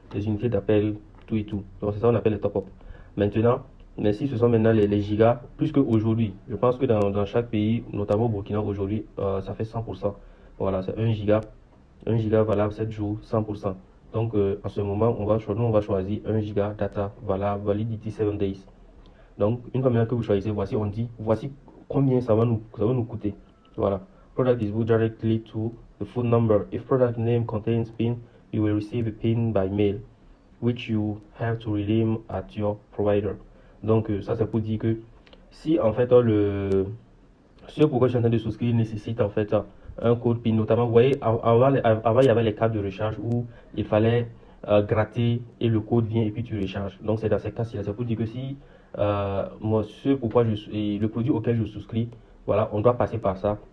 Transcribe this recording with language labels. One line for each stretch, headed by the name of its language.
French: Les unités d'appel, tout et tout. Donc, c'est ça qu'on appelle les top-up. Maintenant, mais si ce sont maintenant les gigas, plus qu'aujourd'hui, je pense que dans chaque pays, notamment au Burkina, aujourd'hui, ça fait 100%. Voilà, c'est 1 giga valable 7 jours, 100%. Donc, en ce moment, nous, on va choisir 1 giga data valable,
English: validity 7 days.
French: Donc, une fois maintenant que vous choisissez, voici, on dit, voici combien ça va nous coûter. Voilà.
English: Product is booked directly to the phone number. If product name contains PIN, you will receive a PIN by mail, which you have to redeem at your provider.
French: Donc, ça, c'est pour dire que si, en fait, ce pourquoi je suis en train de souscrire nécessite, en fait, un code PIN, notamment, vous voyez, avant, il y avait les cartes de recharge où il fallait gratter et le code vient et puis tu recharges. Donc, c'est dans ces cas-ci. C'est pour dire que si moi, le produit auquel je souscris, voilà, on doit passer par ça.